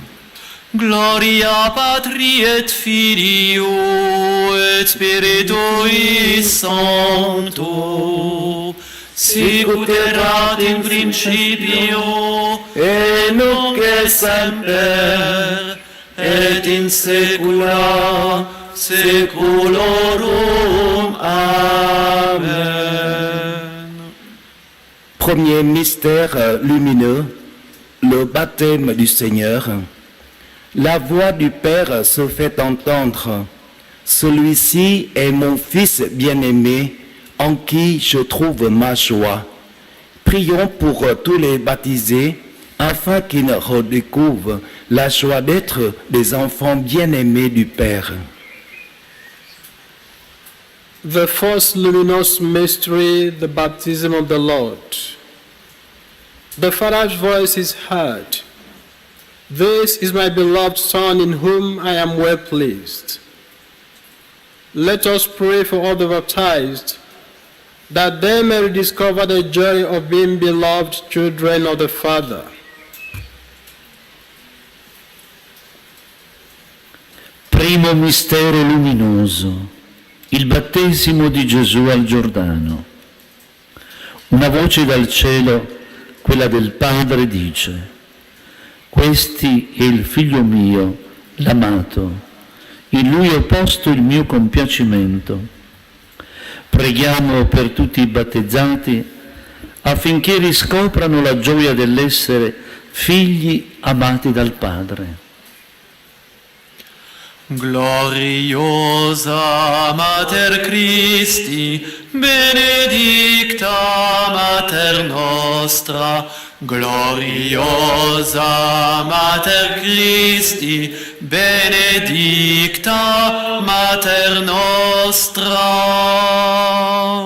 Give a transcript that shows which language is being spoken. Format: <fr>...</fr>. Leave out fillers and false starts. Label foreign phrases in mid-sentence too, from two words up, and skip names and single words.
<la>Gloria Patri et Filio et Spiritui Sancto, sicut erat in principio, Et nunc et semper, et in saecula saeculorum. Amen.</la> <fr>Premier mystère lumineux, le baptême du Seigneur. La voix du Père se fait entendre. Celui-ci est mon Fils bien-aimé, en qui je trouve ma joie. Prions pour tous les baptisés, afin qu'ils redécouvrent la joie d'être des enfants bien-aimés du Père.</fr> <en>The first luminous mystery, the baptism of the Lord. The Father's voice is heard. This is my beloved Son in whom I am well pleased. Let us pray for all the baptized, that they may rediscover the joy of being beloved children of the Father.</en> <it>Primo mistero luminoso, il battesimo di Gesù al Giordano. Una voce dal cielo, quella del Padre, dice: Questi è il Figlio mio, l'amato, in Lui ho posto il mio compiacimento. Preghiamo per tutti i battezzati affinché riscoprano la gioia dell'essere figli amati dal Padre.</it> <la>Gloriosa Mater Christi, benedicta Mater nostra, gloriosa Mater Christi, benedicta Mater nostra.</la>